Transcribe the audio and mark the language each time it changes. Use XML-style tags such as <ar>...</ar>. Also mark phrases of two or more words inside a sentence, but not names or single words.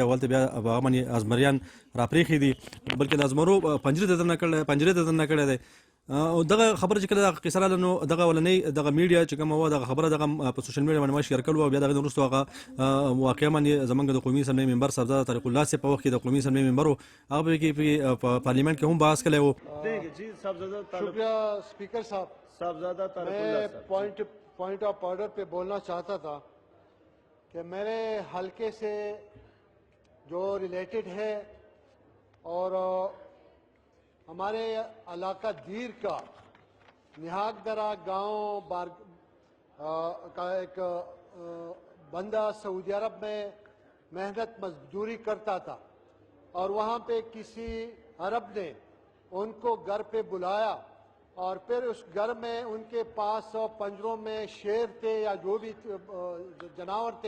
<ps>هغلته بیا په هغه باندې ازمریان راپرېښي دي، بلکې د ازمرو پنجرې ته دننه کړی دی. او دغه خبره چې کله دغه قصه راغله نو دغه اولنۍ دغه میډیا چې کومه وه دغه خبره دغه په</ps> <en>social media</en> <ps>باندې ما شیر کړې وه. بیا دغه نه وروسته هغه واقعه باندې زموږ د قومي اسمبلۍ ممبر صاحبزاده طریق الله صاحب په وخت کې د قومي اسمبلۍ ممبر و، هغه په پارلیمنٹ کې هم بحث کړی و.</ps> <ur>شکریہ اسپیکر صاحب. میں</ur> <en>point of order</en> <ur>پہ بولنا چاہتا تھا کہ میرے حلقے سے جو ریلیٹڈ ہے اور ہمارے علاقہ دیر کا نیہاک درہ گاؤں کا ایک بندہ سعودی عرب میں محنت مزدوری کرتا تھا، اور وہاں پہ کسی عرب نے ان کو گھر پہ بلایا، اور پھر اس گھر میں ان کے پاس پنجروں میں شیر تھے یا جو بھی جانور تھے.</ur>